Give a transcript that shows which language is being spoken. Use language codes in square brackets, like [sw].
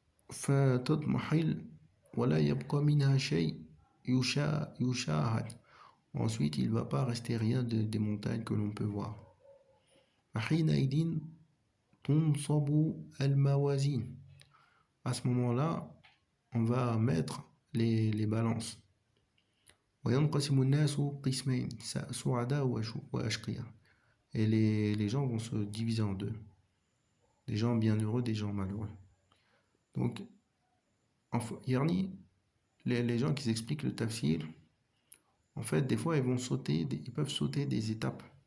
[ar] فتضمحل ولا يبقى منها شيء يشاهد. [fr] Ensuite, il ne va pas rester rien des montagnes que l'on peut voir. [ar] حينئذ تنصب الموازين. [fr] À ce moment-là, on va mettre les balances. [ar] وينقسم الناس قسمين سعداء وأشقياء. [fr] Et les gens vont se diviser en deux. Des gens bienheureux, des gens malheureux. Donc, Yarni, les gens qui expliquent le tafsir, en fait, des fois, ils peuvent sauter des étapes.